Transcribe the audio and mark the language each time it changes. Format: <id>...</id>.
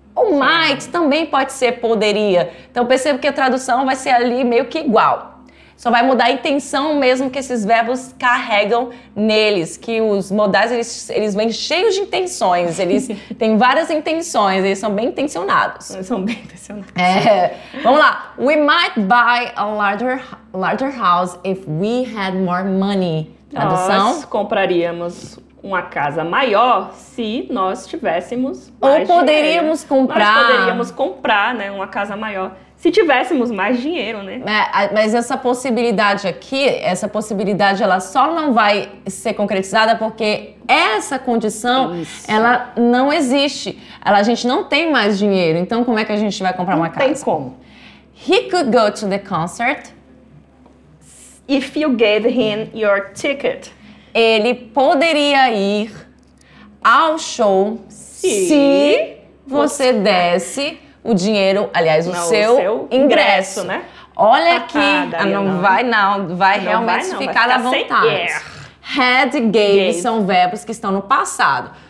<pt>O might também pode ser poderia. Então perceba que a tradução vai ser ali meio que igual. Só vai mudar a intenção mesmo que esses verbos carregam neles, que os modais eles vêm cheios de intenções, eles têm várias intenções, eles são bem intencionados. Eles são bem intencionados. Vamos lá.</pt> <en>We might buy a larger house if we had more money.</en> <pt>Tradução? Nós compraríamos uma casa maior se nós tivéssemos Ou mais poderíamos dinheiro. comprar. Nós poderíamos comprar, né, uma casa maior se tivéssemos mais dinheiro, né? Mas essa possibilidade aqui, ela só não vai ser concretizada porque essa condição, ela não existe. A gente não tem mais dinheiro, então como é que a gente vai comprar uma casa? Não tem como.</pt> <en>He could go to the concert. If you gave him your ticket.</en> <pt>Ele poderia ir ao show se você desse o dinheiro, aliás, o seu ingresso, né? Olha aqui, não vai realmente ficar à vontade. Had, gave são verbos que estão no passado.</pt>